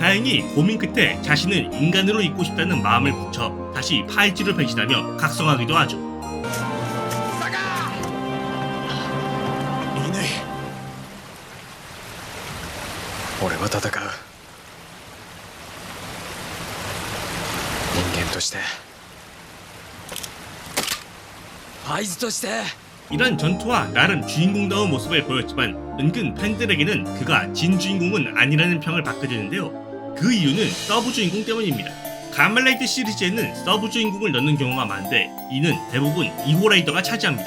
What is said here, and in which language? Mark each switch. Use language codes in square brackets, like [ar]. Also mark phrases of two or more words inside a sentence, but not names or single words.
[ko] 다행히 고민 끝에 자신은 인간으로 있고 싶다는 마음을 굳혀 다시 파이즈로 변신하며 각성하기도 하죠. 이누이, [ja] 俺は戦う。人間としてパイズとして [ko] 이런 전투와 나름 주인공다운 모습을 보였지만 은근 팬들에게는 그가 진 주인공은 아니라는 평을 받게 되는데요. 그 이유는 서브 주인공 때문입니다. 가면라이더 시리즈에는 서브 주인공을 넣는 경우가 많은데 이는 대부분 2호 라이더가 차지합니다.